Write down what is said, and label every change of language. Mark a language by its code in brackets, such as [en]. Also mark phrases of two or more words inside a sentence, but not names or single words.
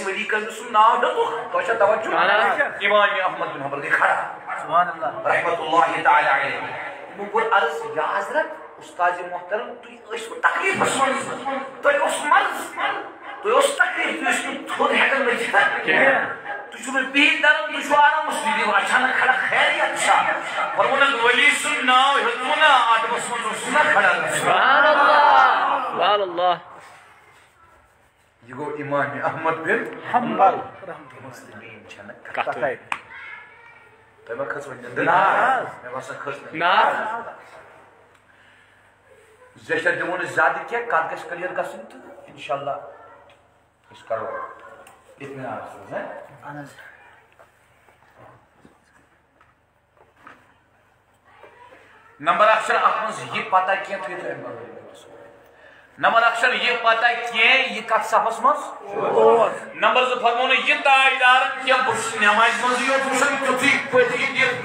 [ks] ؤلی کٔرۍ سُنٛد ناو ہیوٚتُکھ تۄہہِ چھا توجہ امام احمد بن حنبل گٔے کھڑا [ar] رحمتہ اللہ تعالیٰ علیہ [ks] یِمو کوٚر عرض یا حضرت استاد محترم تُہۍ ٲسوٕ تکلیٖفس منٛز تۄہہِ اوس مرض تۄہہِ اوس تکلیٖف تُہۍ ٲسِو نہٕ تھوٚد ہٮ۪کان ؤتھِتھ تُہۍ چھُو نہٕ بِہِتھ دران تُہۍ چھُو آرامس تُہۍ دِیِو اچانک کھڑا خیریت چھا فرمونس ؤلی سُنٛد ناو ہیوٚتمو نا آٹمس منٛز اوسُس نا کھڑا [ar] سبحان اللہ سبحان اللہ [ks] یہ گو امام احمد بن حنبل مسلمین چھنہ کتھے تۄہہِ ما کھٔژ وۄنۍ نِندٕر مےٚ باسان کھٔژ نہٕ زیچھر دِمو نہٕ زیادٕ کینٛہہ کتھ گژھِ کلیر گژھٕنۍ تہٕ انشاءاللہ أسۍ کرو اطمینان سۭتۍ نمبر اکھ چھنہٕ اتھ منٛز یہِ پتہ کینٛہہ تُہۍ تھٲیِو نمبر اکھ چھنہٕ یہِ پتہ کینٛہہ یہِ کتھ صفس منٛز نمبر زٕ فرمو نہٕ یہِ تاجدارن کینٛہہ بہٕ چھُس نٮ۪مازِ منٛزٕے یوت وٕچھان تیُتھُے پٔتھۍ کِنۍ